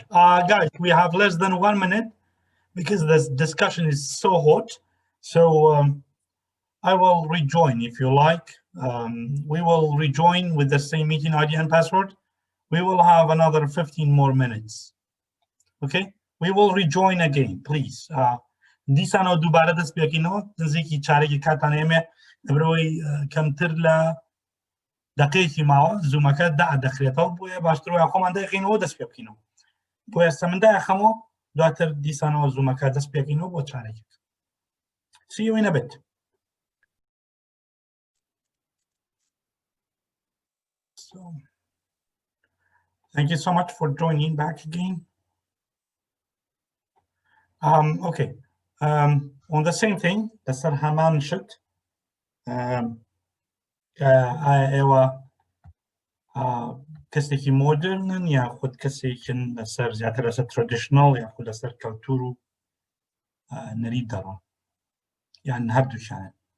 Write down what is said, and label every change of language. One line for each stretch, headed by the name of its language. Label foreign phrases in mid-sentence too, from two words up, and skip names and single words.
English: Guys, we have less than 1 minute because this discussion is so hot. So I will rejoin if you like. We will rejoin with the same meeting ID and password. We will have another 15 more minutes. Okay? We will rejoin again, please.
Central Kurdish: دیسانەوە دووبارە دەست پێکەینەوە نزیکی چارێکی کاتان ئێمە لەبەرەوەی کەمتر لە دەقەیەکی ماوە زوومەکە دەخرێتەوە بۆیە باشتر وایە خۆمان دەیەخینەوە دەست پێ بکەینەوە بۆ ئێستا من دایەخەمەوە دواتر دیسانەوە زوومەکە دەست پێکەینەوە بۆ چارێکی.
English: See you in a bit. So, thank you so much for joining back again. Okay. On the same thing,
Central Kurdish: لەسەر هەمان شت ئێوە کەسێکی مۆدرنن یاخود کەسێکن لەسەر زیاتر لەسەر ترادیشنەڵ یاخود لەسەر کەلتور و نەریت دەڕۆن یان هەردووشیانن.